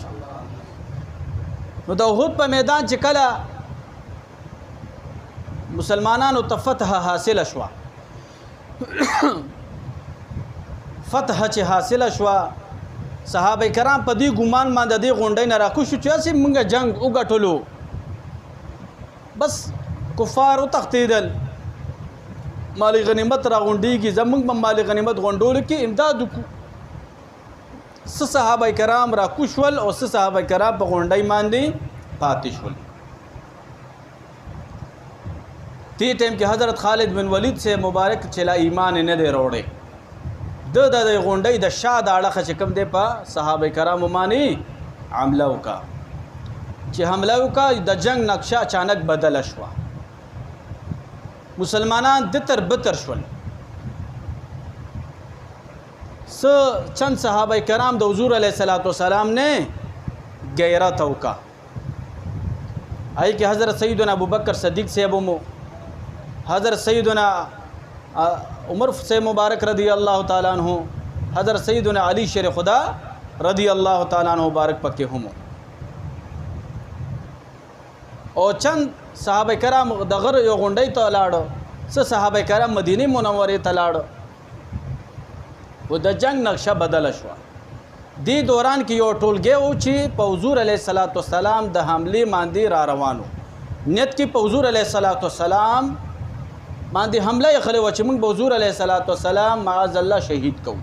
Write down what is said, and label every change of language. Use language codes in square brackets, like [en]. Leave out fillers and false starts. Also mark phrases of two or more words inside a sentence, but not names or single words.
[ps] نو د احد په میدان چې کله مسلمانانو ته فتح حاصله شوه، فتح چې حاصله شوه، صحابه کرام په دې ګمان باندې د دې غونډۍ نه راکوز شو چې هسې مونږ جنګ وګټلو، بس کفار وتښتېدل، مال غنیمت را غونډېږي، زمونږ به مال غنیمت غونډولو کې امداد وکړو. څه صحابه کرام راکوز شول او څه صحابه کرام په غونډۍ باندې پاتې شول. دې ټایم کې حضرت خالد بن ولید سے مبارک چې لا ایمان نه دی راوړی، د غونډۍ د شا د اړخه چې کوم دی په صحابه کرامو باندې حمله وکړه. چې حمله وکړه د جنگ نقشه اچانک بدله شوه، مسلمانان دتر بتر شول. چند صحابه کرام د حضور [ar] علیه الصلاۃ والسلام [ps] نے غیرت وکړه. [ur] آئی کہ حضرت سیدنا ابوبکر صدیق صاحب مو، حضرت سیدنا عمر سے مبارک [ar] رضی اللہ تعالیٰ عنہ، [ur] حضرت سیدنا علی شیر خدا [ar] رضی اللہ تعالیٰ عنہ [ur] مبارک پکے ہم. [ps] او چند صحابه کرام د غر یو غونډۍ ته لاړو، څه صحابه کرام مدینه منورې ته لاړو، و د جنگ نقشه بدله شوه. دې دوران کې یو ټولګی و چې په حضور [ar] علیه الصلاۃ والسلام [ps] د حملې باندې را روانو، نیت کې په حضور [ar] علیه الصلاۃ والسلام [ps] باندې حمله یې خلی وه چې موږ به حضور [ar] علیه الصلاۃ والسلام [ps] معاذ الله شهید کوو.